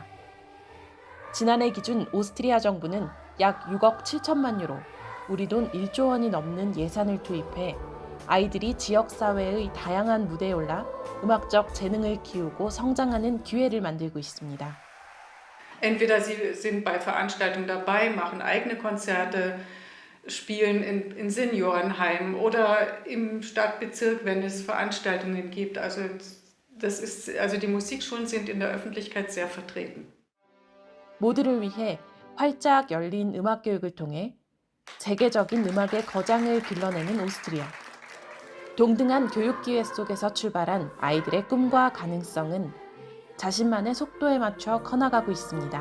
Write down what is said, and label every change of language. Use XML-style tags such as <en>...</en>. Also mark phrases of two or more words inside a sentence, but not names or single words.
<ko>지난해 기준 오스트리아 정부는 약 6억 7천만 유로, 우리 돈 1조 원이 넘는 예산을 투입해 아이들이 지역사회의 다양한 무대에 올라 음악적 재능을 키우고 성장하는 기회를 만들고 있습니다.</ko> <de>Entweder sie sind bei Veranstaltungen dabei, machen eigene Konzerte, spielen in Seniorenheimen oder im Stadtbezirk, wenn es Veranstaltungen gibt. Also die Musikschulen sind in der Öffentlichkeit sehr vertreten.</de> <ko>모두를 위해 활짝 열린 음악 교육을 통해 세계적인 음악의 거장을 길러내는 오스트리아. 동등한 교육 기회 속에서 출발한 아이들의 꿈과 가능성은 자신만의 속도에 맞춰 커나가고 있습니다.</ko>